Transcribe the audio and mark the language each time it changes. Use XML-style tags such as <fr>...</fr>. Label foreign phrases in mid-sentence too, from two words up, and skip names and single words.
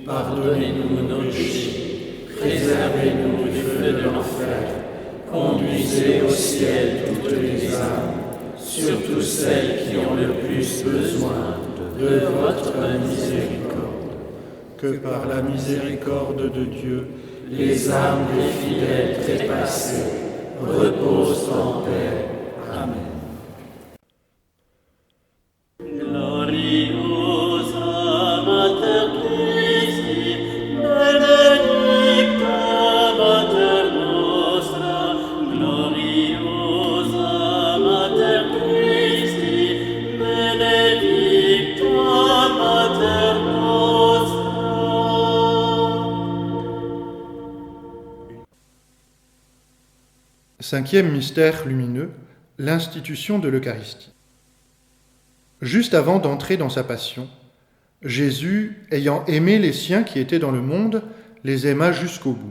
<fr>Pardonnez-nous nos péchés, préservez-nous du feu de l'enfer, conduisez au ciel toutes les âmes, surtout celles qui ont le plus besoin de votre miséricorde. que par la miséricorde de Dieu, les âmes des fidèles trépassés reposent en paix. Amen.</fr> <la>Gloriosa Mater Christi, benedicta Mater nostra, gloriosa Mater Christi, benedicta Mater nostra.</la> <fr>Cinquième mystère lumineux, l'institution de l'Eucharistie. Juste avant d'entrer dans sa passion, Jésus, ayant aimé les siens qui étaient dans le monde, les aima jusqu'au bout.</fr>